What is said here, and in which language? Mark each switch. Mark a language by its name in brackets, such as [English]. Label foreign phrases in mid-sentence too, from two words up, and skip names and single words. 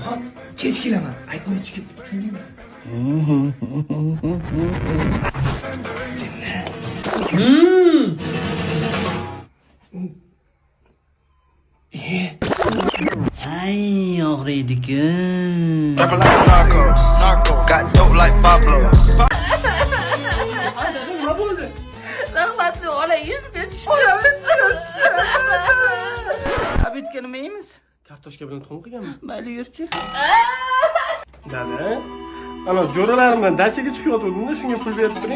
[Uzbek] Xo'p, kech kelaman. Aytma hech kim. Tushundingmi? Ay, og'riydi-ku. [English] Rapping like a narco, got dope like Pablo. [Uzbek] Rahmatli olangiz men tushundim. Abitga nima yeymiz? Kartoshka bilan tuxum qilganmi? Mayli yurchi. Dada, ana jo'ralarimdan dachaga chiqayotgandim-da, shunga pul berib turing.